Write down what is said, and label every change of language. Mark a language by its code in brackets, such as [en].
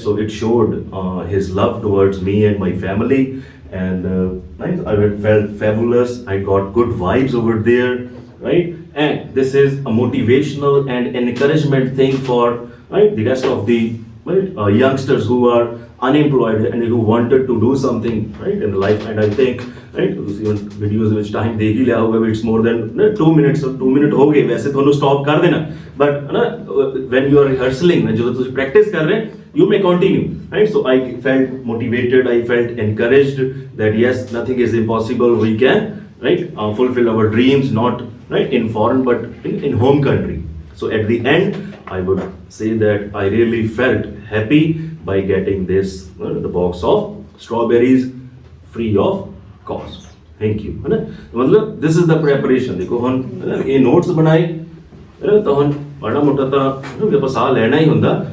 [en] So it showed his love towards me and my family, and right, I felt fabulous. I got good vibes over there, right. And this is a motivational and encouragement thing for, right, the rest of the, right, youngsters who are unemployed and who wanted to do something, right, in life. And I think, right, [pa] ਤੁਸੀਂ ਹੁਣ videos ਵਿੱਚ time ਦੇਖ ਹੀ ਲਿਆ ਹੋਊਗਾ, [en] it's more than 2 minutes, [pa] 2 minute ਹੋ ਗਏ ਵੈਸੇ, ਤੁਹਾਨੂੰ ਸਟਾਪ ਕਰ ਦੇਣਾ, [en] but ਨਾ when you are rehearsing, [pa] ਜਦੋਂ ਤੁਸੀਂ ਪ੍ਰੈਕਟਿਸ ਕਰ ਰਹੇ [en] you may continue, right. So I felt motivated, I felt encouraged that yes, nothing is impossible, we can, right, fulfill our dreams, not, right, in foreign but in home country. So at the end I would say that I really felt happy by getting this, the box of strawberries free of cost. Thank you, है ना. मतलब this is the preparation. [hi] देखो हम ये notes बनाए, है ना, तो हम माड़ा मोटा [pa] ਤਾਂ ਵੀ ਆਪਾਂ ਸਾਹ ਲੈਣਾ ਹੀ ਹੁੰਦਾ.